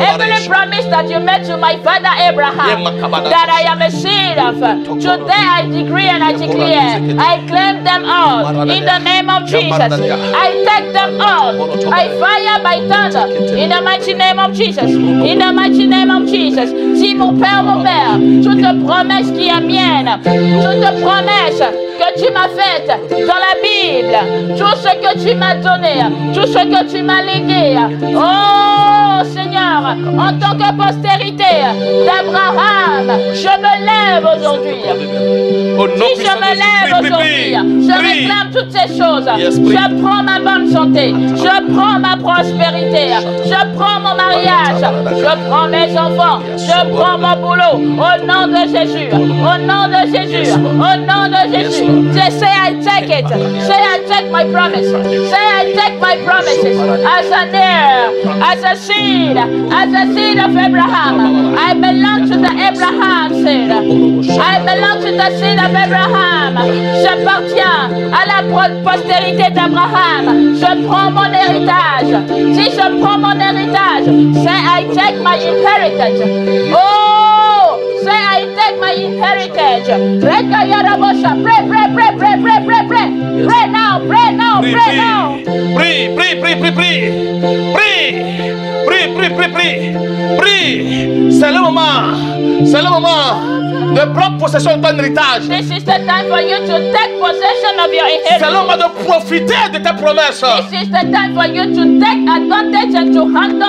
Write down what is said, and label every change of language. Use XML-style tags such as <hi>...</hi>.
<en>Every promise that you made to my father Abraham, that I am a seed of. Today I decree and I declare, I claim them all in the name of Jesus. I take them all. I fire by thunder in the mighty name of Jesus. In the mighty name of Jesus.</en> <fr>Si mon Père, toute promesse qui est mienne, toute promesse que tu m'as faite dans la Bible, tout ce que tu m'as donné, tout ce que tu m'as légué, oh Seigneur, en tant que postérité d'Abraham, je me lève aujourd'hui. Si je me lève aujourd'hui, je réclame toutes ces choses. Je prends ma bonne santé, je prends ma prospérité, je prends mon mariage, je prends mes enfants, je prends mon boulot. Au nom de Jésus, au nom de Jésus, au nom de Jésus.</fr> <en>Say I take it. Say I take my promise. Say I take my promises as an heir, as a seed of Abraham. I belong to the Abraham seed. I belong to the seed of Abraham.</en> <fr>J'appartiens à la postérité d'Abraham. Je prends mon héritage. Si je prends mon héritage,</fr> <en>say I take my inheritance. Oh, say I take my inheritance. Pray, pray, pray, pray, pray, pray, pray. Pray now, pray now, pray now.</en> <fr>Prie, prie, prie, prie, prie. Prie, prie, prie, prie, prie. Prie. C'est le moment. C'est le moment de prendre possession de ton héritage.</fr> <en>This is the time for you to take possession of your</en> <fr>C'est le</fr> <en>inheritance.</en> <fr>moment de profiter de tes promesses.</fr> <en>This is the time for you to take advantage and to handle</en>